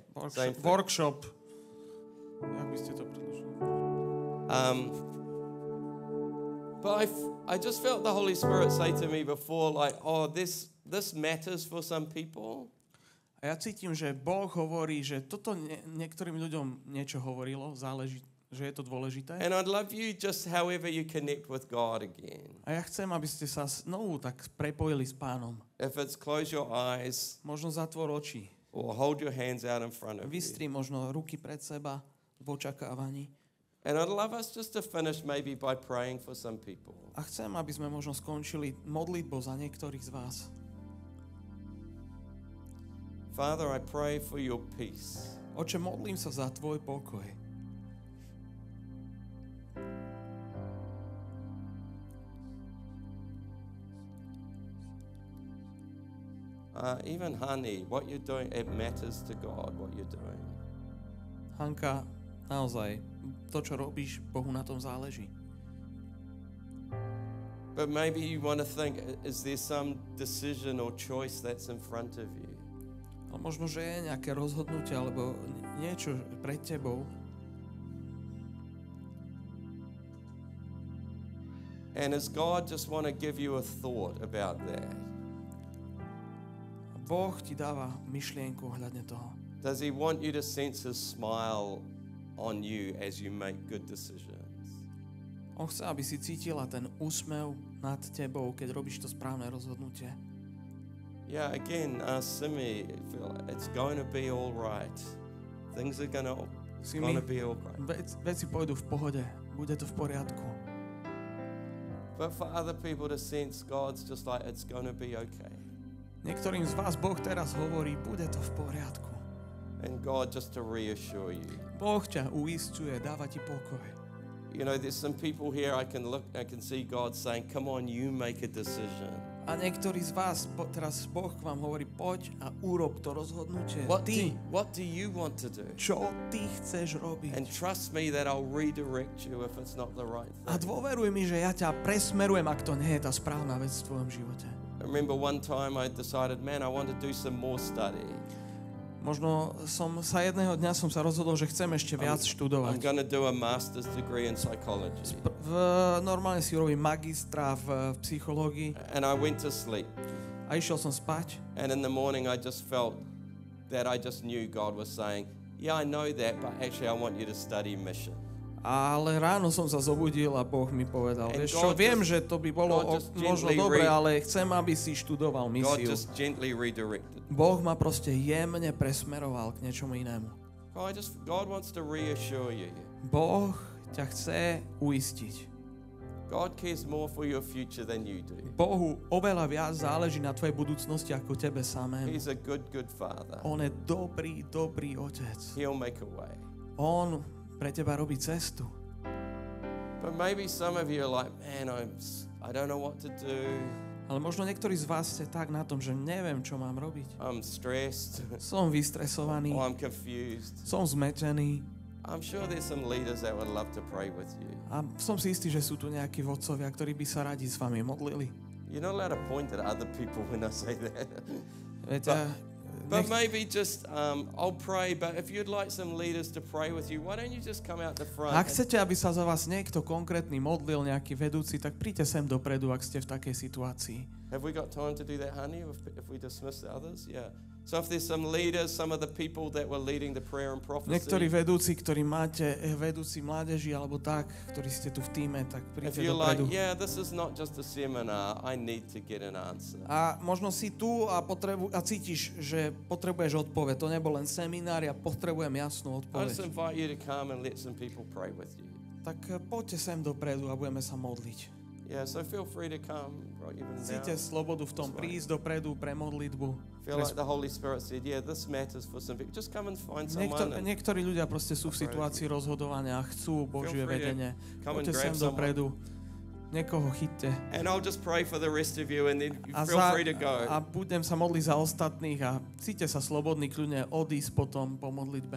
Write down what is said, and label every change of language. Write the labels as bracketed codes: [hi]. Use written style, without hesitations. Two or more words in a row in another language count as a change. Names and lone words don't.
[en] Workshop. Same thing. Workshop. [sk] Jak by ste to predložili? [en] But I just felt the Holy Spirit say to me before, like, oh, this matters for some people. [sk] A ja cítim, že Boh hovorí, že toto niektorým ľuďom niečo hovorilo, záleží, že je to dôležité. [en] And I'd love you just however you connect with God again. [sk] A ja chcem, aby ste sa znovu tak prepojili s Pánom. [en] If it's close your eyes [sk] Možno zatvor oči. [en] or hold your hands out in front of you. [sk] Vystri možno ruky pred seba v očakávaní. [en] And I'd love us just to finish maybe by praying for some people. [sk] A chcem, aby sme možno skončili modlitbou za niektorých z vás. [en] Father, I pray for your peace. [sk] Oče, modlím sa za tvoj pokoj. [en] Even honey, what you're doing, it matters to God, what you're doing. [sk] Hanka, naozaj, to, čo robíš, Bohu na tom záleží. [en] But maybe you want to think, is there some decision or choice that's in front of you? [sk] Ale možno, že je nejaké rozhodnutie alebo niečo pred tebou. [en] And does God just want to give you a thought about that? [sk] Boh ti dáva myšlienku ohľadne toho. [en] Does he want you to sense his smile on you as you make good decisions? [sk] On chce, aby si cítila ten úsmev nad tebou, keď robíš to správne rozhodnutie. [en] Yeah, again, Simi, it's going to be all right. Things are going to be all right. [sk] Veci pôjdu v pohode, bude to v poriadku. [en] But for other people to sense God's just like, it's going to be okay. [sk] Niektorým z vás Boh teraz hovorí, bude to v poriadku. [en] And God just to reassure you. [sk] Boh ťa uisťuje, dáva ti pokoj. [en] You know, there's some people here I can see God saying, come on, you make a decision. [sk] A niektorí z vás, teraz Boh k vám hovorí, poď a urob to rozhodnutie. [en] What do you want to do? [sk] Čo ty chceš robiť? [en] And trust me that I'll redirect you if it's not the right thing. [sk] A dôveruj mi, že ja ťa presmerujem, ak to nie je tá správna vec v tvojom živote. [en] I remember one time I decided, man, I want to do some more study. [sk] Možno jedného dňa som sa rozhodol, že chcem ešte viac [en] I'm [sk] študovať. [en] going to do a master's degree in psychology. [sk] Normálne si robím magistra v psychológii [en] And I went to sleep. [sk] a išiel som spať. [en] And in the morning I just felt that I just knew God was saying, yeah, I know that, but actually I want you to study mission. [sk] Ale ráno som sa zobudil a Boh mi povedal, [en] And [sk] vieš čo, [en] God [sk] viem, [en] just- [sk] že to by bolo [en] God just [sk] možno [en] gently [sk] dobre, ale chcem, aby si študoval [en] God [sk] misiu. [en] just gently redirected. [sk] Boh ma proste jemne presmeroval k niečomu inému. [en] God wants to reassure you. [sk] Boh ťa chce uistiť. [en] God cares more for your future than you do. [sk] Bohu oveľa viac záleží na tvojej budúcnosti ako tebe samému. [en] He's a good father. [sk] On je dobrý, dobrý otec. [en] He'll make a way. [sk] On pre teba robí cestu. [en] But maybe some of you are like, man, I don't know what to do. [sk] Ale možno niektorí z vás ste tak na tom, že neviem, čo mám robiť. [en] I'm stressed. [sk] Som vystresovaný, [en] Or I'm confused. [sk] som zmetený [en] I'm sure there's some leaders that would love to pray with you. a som si istý, že sú tu nejakí vodcovia, ktorí by sa radi s vami modlili. You're not allowed to point at other people when I say that. [sk] Viete, [en] But maybe just, I'll pray, but if you'd like some leaders to pray with you, why don't you just come out the front? ak chcete, aby sa za vás niekto konkrétny modlil, nejaký vedúci, tak príďte sem dopredu, ak ste v takej situácii. Have we got time to do that, honey, if we dismiss the others? Yeah. So if there's some leaders, some of the people that were leading the prayer and [sk] Niektorí [en] prophecy, [sk] vedúci, ktorí máte, vedúci mládeži alebo tak, ktorí ste tu v tíme, tak [en] if [sk] príďte [en] you're like, [sk] dopredu. [en] yeah, this is not just a seminar, I need to get an answer. [sk] A možno si tu a cítiš, že potrebuješ odpoveď. To nebol len seminár, ja potrebujem jasnú [en] I just [sk] odpoveď. [en] invite you to come and let some people pray with you. [sk] Tak poďte sem dopredu a budeme sa modliť. [en] Yeah, so feel free to come right even [sk] Cíte [en] now. [sk] slobodu v tom prísť dopredu pre modlitbu. [en] Feel like the Holy Spirit said, yeah, this matters for some people. Just come and find someone. And [sk] Niektorí ľudia proste sú v situácii rozhodovania a chcú Božie vedenie. [en] come and [sk] Poďte sem [en] grab someone. [sk] dopredu. Niekoho chyťte. [en] And I'll just pray for the rest of you and then you [sk] A, [en] feel free to go. [sk] budem sa modliť za ostatných a cíťte sa slobodní kľudne odísť potom po modlitbe.